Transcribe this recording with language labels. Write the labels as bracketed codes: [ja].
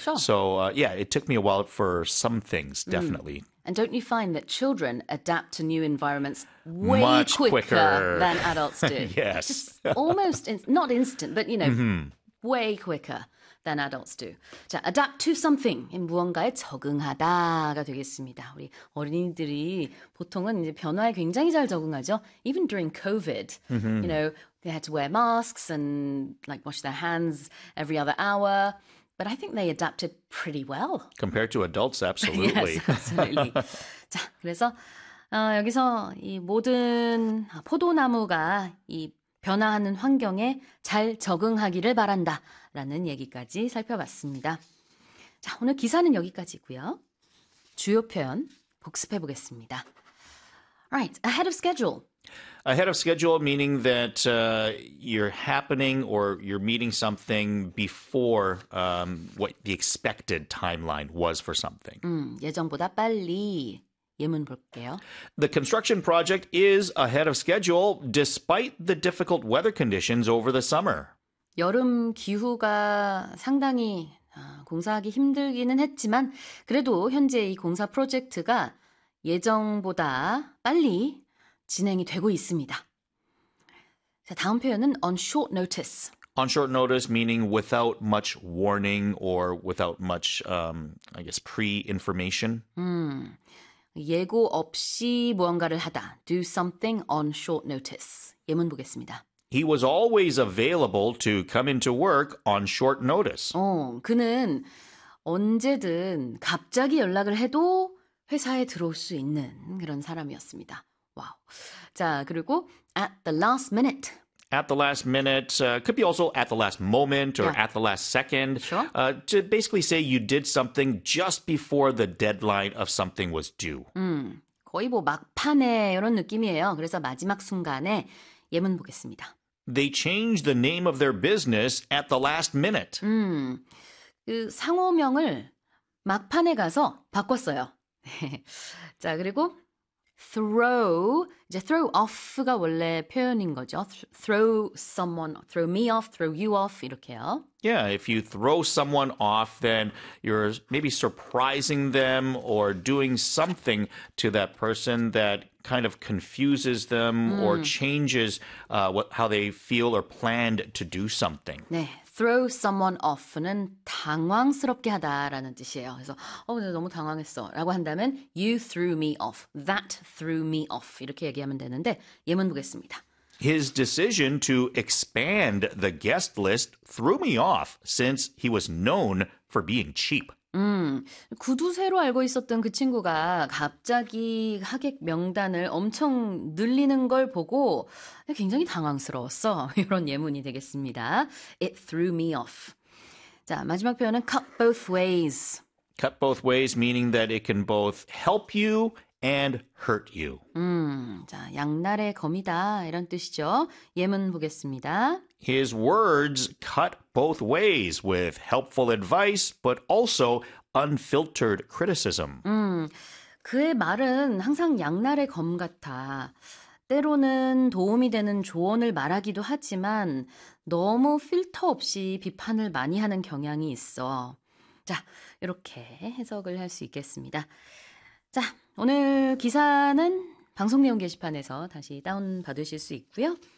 [en] So, yeah, it took me a while for some things, definitely. And don't you find that children adapt to new environments way Much quicker quicker. than adults do? Yes. Just almost, not instant, but way quicker than adults do. 자, adapt to something. [ko] 무언가에 적응하다가 되겠습니다. 우리 어린이들이 보통은 이제 변화에 굉장히 잘 적응하죠. [en] Even during COVID, they had to wear masks and like wash their hands every other hour. But I think they adapted pretty well. Compared to adults, Yes, absolutely. absolutely. [ko] 자, 그래서 여기서 이 모든 포도나무가 이 변화하는 환경에 잘 적응하기를 바란다라는 얘기까지 살펴봤습니다. 자, 오늘 기사는 여기까지고요. 주요 표현 복습해 보겠습니다. [en] Right, ahead of schedule. Ahead of schedule, meaning that you're happening or you're meeting something before what the expected timeline was for something. [ko] 예정보다 빨리 예문 볼게요. [en] The construction project is ahead of schedule despite the difficult weather conditions over the summer. [ko] 여름 기후가 상당히 공사하기 힘들기는 했지만 그래도 현재 이 공사 프로젝트가 예정보다 빨리 진행이 되고 있습니다. 자, 다음 표현은 [en] on short notice. On short notice, meaning without much warning or without much, I guess, pre-information. [ko] 예고 없이 무언가를 하다. [en] Do something on short notice. [ko] 예문 보겠습니다. [en] He was always available to come into work on short notice. [ko] 그는 언제든 갑자기 연락을 해도 회사에 들어올 수 있는 그런 사람이었습니다. 와우. 자, 그리고 [en] at the last minute. At the last minute, could be also at the last moment or at the last second, to basically say you did something just before the deadline of something was due. [ko] 거의 뭐 막판에 이런 느낌이에요. 그래서 마지막 순간에 예문 보겠습니다. [en] They changed the name of their business at the last minute. [ko] 그 상호명을 막판에 가서 바꿨어요. 자, 그리고 throw off가 원래 표현인 거죠. [en] throw someone, throw me off, throw you off [ko] 이렇게요. [en] Yeah, if you throw someone off, then you're maybe surprising them or doing something to that person that kind of confuses them or changes how they feel or planned to do something. [ko] 네, [en] throw someone off [ko] 는 당황스럽게 하다라는 뜻이에요. 그래서 내가 너무 당황했어라고 한다면 [en] you threw me off. That threw me off. [ko] 이렇게 얘기하면 되는데 예문 보겠습니다. [en] His decision to expand the guest list threw me off since he was known for being cheap. [ko] 구두쇠로 알고 있었던 그 친구가 갑자기 하객 명단을 엄청 늘리는 걸 보고 굉장히 당황스러웠어. 이런 예문이 되겠습니다. [en] It threw me off. [ko] 자, 마지막 표현은 [en] cut both ways. Cut both ways, meaning that it can both help you and hurt you. [ko] 자, 양날의 검이다. 이런 뜻이죠. 예문 보겠습니다. [en] His words cut both ways with helpful advice, but also unfiltered criticism. [ko] 그의 말은 항상 양날의 검 같아. 때로는 도움이 되는 조언을 말하기도 하지만 너무 필터 없이 비판을 많이 하는 경향이 있어. 자, 이렇게 해석을 할수 있겠습니다. 자, 오늘 기사는 방송 내용 게시판에서 다시 다운 받으실 수 있고요.